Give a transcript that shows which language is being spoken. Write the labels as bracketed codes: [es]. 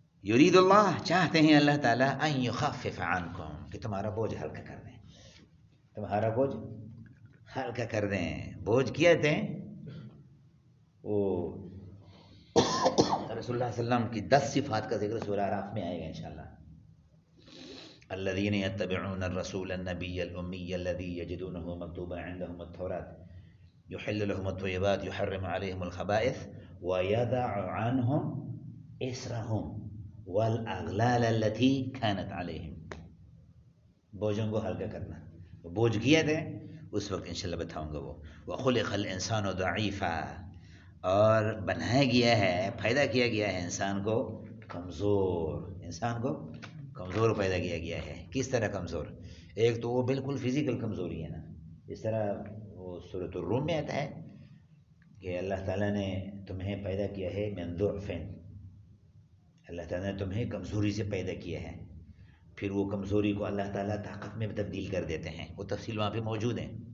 [ur] یرید اللہ چاہتے ہیں اللہ تعالیٰ [ar] ان یخفف عنکم، [ur] کہ تمہارا بوجھ ہلکا کر دیں، تمہارا بوجھ ہلکا کر دیں، بوجھ کیا تھے وہ رسول اللہ صلی اللہ علیہ وسلم کی دس صفات کا ذکر سورہ اعراف میں آئے گا انشاءاللہ. [ar] الذين يتبعون الرسول النبي الامي الذي يجدونه مكتوبا عندهم التوراة يحل لهم الطيبات يحرم عليهم الخبائث ويضع عنهم اسرهم والاغلال التي كانت عليهم. [ur] بوجھوں کو ہلکا کرنا، بوجھ کیا تھے اس وقت انشاءاللہ بتاؤں گا وہ. [ar] وخلق الانسان ضعيفا، [ur] اور بنایا گیا ہے، پیدا کیا گیا ہے انسان کو کمزور، انسان کو کمزور پیدا کیا گیا ہے. کس طرح کمزور؟ ایک تو وہ بالکل فزیکل کمزوری ہے نا، اس طرح وہ سورۃ الروم میں آتا ہے کہ اللہ تعالیٰ نے تمہیں پیدا کیا ہے [ar] من ضعفین، [ur] اللہ تعالیٰ نے تمہیں کمزوری سے پیدا کیا ہے، پھر وہ کمزوری کو اللہ تعالیٰ طاقت میں تبدیل کر دیتے ہیں، وہ تفصیل وہاں پہ موجود ہیں.